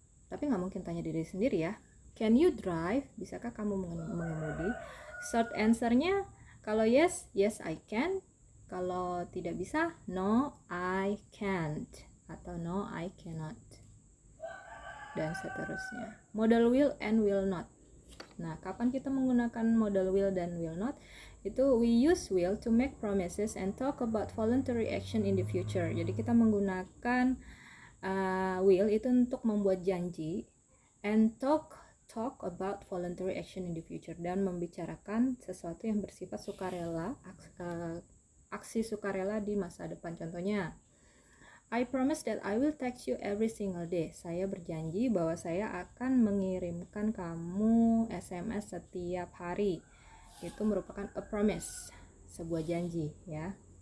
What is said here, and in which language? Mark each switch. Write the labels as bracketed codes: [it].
[id] Tapi nggak mungkin tanya diri sendiri ya. [en] Can you drive? [id] Bisakah kamu mengemudi? Short answer-nya kalau yes, [en] yes I can. [id] Kalau tidak bisa, [en] no I can't, [id] atau [en] no I cannot, [id] dan seterusnya. Modal will and will not. Nah, kapan kita menggunakan modal will dan will not? [en] Itu we use will to make promises and talk about voluntary action in the future. [id] Jadi kita menggunakan will itu untuk membuat janji, [en] and talk about voluntary action in the future, [id] dan membicarakan sesuatu yang bersifat sukarela, aksi sukarela di masa depan. [en] Contohnya, I promise that I will text you every single day. [id] Saya berjanji bahwa saya akan mengirimkan kamu SMS setiap hari. Itu merupakan [en] a promise, [id] sebuah janji ya.